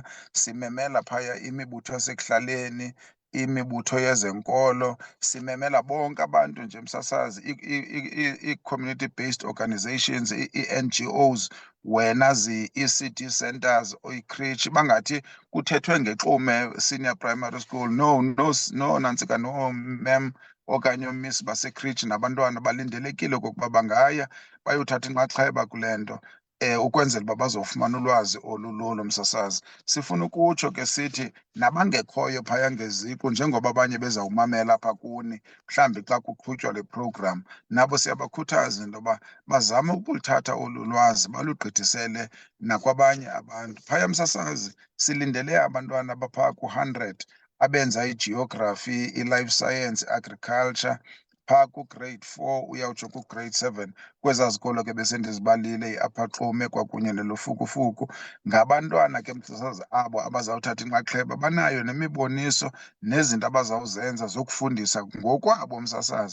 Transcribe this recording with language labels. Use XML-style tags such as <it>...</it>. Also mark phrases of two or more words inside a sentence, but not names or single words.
<xh>Simemela phaya imibutho yasekuhlaleni, imibutho yezenkolo, simemela bonke abantu nje msasazi,</xh> <en>ii-community based organizations,</en> <xh>ii-NGOs, wena</xh> <en>ii-ECD centers,</en> <xh>oyi-creche. Bangathi kuthethwe ngeXume Senior Primary School, no nantsika no-ma'am okanye oomisi basekritshi nabantwana balindelekile okokuba bangaya bayothatha inxaxheba kule nto ukwenzela uba bazofumana ulwazi olululo msasazi. Sifuna ukutsho ke sithi nabangekhoyo phaya ngeziko, njengoba abanye bezawumamela apha kuni mhlawumbi xa kuqhutywa le program, nabo siyabakhuthaza into yoba bazame ukulithatha olu lwazi balugqithisele nakwabanye abantu. Phaya msasazi silindele abantwana abaphaa ku-100 abenza igeography,</xh> <en>i-life science,</en> <xh>agriculture, phaa ku-grade 4 uyawutsho ku-grade 7 kwezaa zikolo ke besendizibalile, i-Upper Xume kwakunye neLofukufuku. Ngabantwana ke msasazi abo abazawuthatha inxaxheba, banayo nemiboniso nezinto abazawuzenza zokufundisa ngokwabo msasazi.</xh>